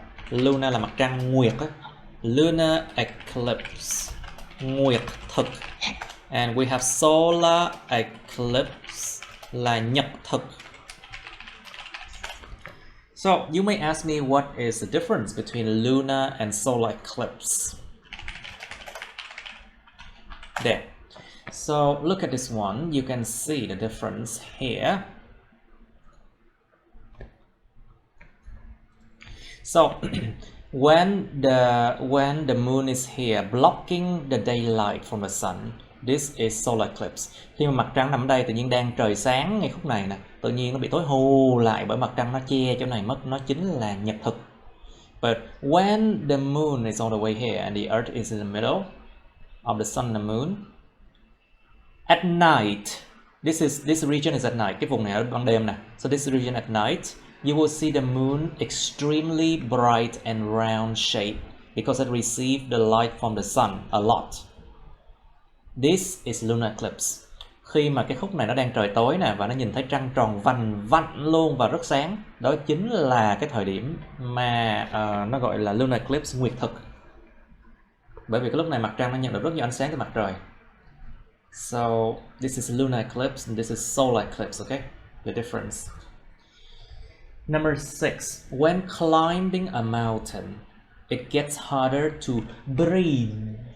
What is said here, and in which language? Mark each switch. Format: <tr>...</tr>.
<vi>Lunar là mặt trăng, nguyệt á. Lunar eclipse. Nguyệt thực.</vi> <en>And we have solar eclipse</en> <vi>là nhật thực.</vi> <en>So you may ask me what is the difference between lunar and solar eclipse. There. So look at this one. You can see the difference here. So when the moon is here blocking the daylight from the sun, this is solar eclipse.</en> <vi>Khi mà mặt trăng nằm ở đây, tự nhiên đang trời sáng ngay khúc này nè, tự nhiên nó bị tối hù lại bởi mặt trăng nó che chỗ này mất, nó chính là nhật thực.</vi> <en>But when the moon is all the way here and the earth is in the middle of the sun and the moon, at night, this region is at night.</en> <vi>Cái vùng này ở ban đêm nè.</vi> <en>So this region at night, you will see the moon extremely bright and round shape because it received the light from the sun a lot. This is lunar eclipse.</en> <vi>Khi mà cái khúc này nó đang trời tối nè và nó nhìn thấy trăng tròn vành vạnh luôn và rất sáng, đó chính là cái thời điểm mà nó gọi là lunar eclipse, nguyệt thực. Bởi vì cái lúc này mặt trăng nó nhận được rất nhiều ánh sáng từ mặt trời.</vi> <en>So this is lunar eclipse and this is solar eclipse, okay? The difference. Number 6. When climbing a mountain, it gets harder to breathe.</en>